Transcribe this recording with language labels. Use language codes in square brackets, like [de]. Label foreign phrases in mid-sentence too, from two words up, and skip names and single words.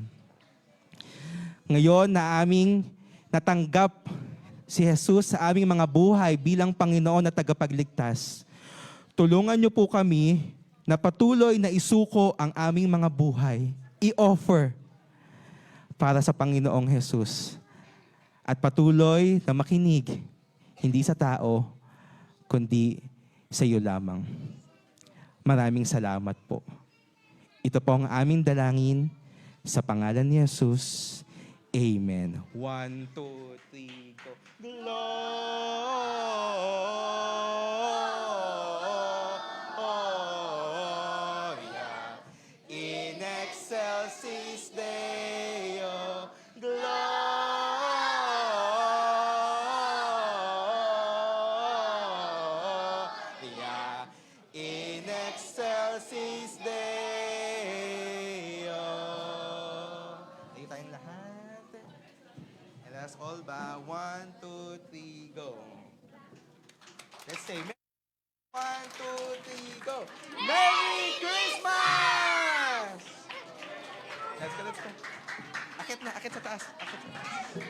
[tl] Ngayon na aming natanggap si Jesus sa aming mga buhay bilang Panginoon na tagapagligtas, tulungan niyo po kami na patuloy na isuko ang aming mga buhay, i-offer para sa Panginoong Jesus at patuloy na makinig, hindi sa tao, kundi sa iyo lamang. Maraming salamat po. Ito po ang aming dalangin sa pangalan ni Jesus. [en] Amen. 1, 2, 3, go. [la] Gloria in excelsis Deo. Gloria in excelsis Deo. [tl] Tayo tayong lahat. [en] And let's all bow. 1, 2, 3, go. Let's say, 1, 2, 3, go. Merry Christmas! Let's go, let's go. [tl] Akit na, akit sa taas. Akit sa taas.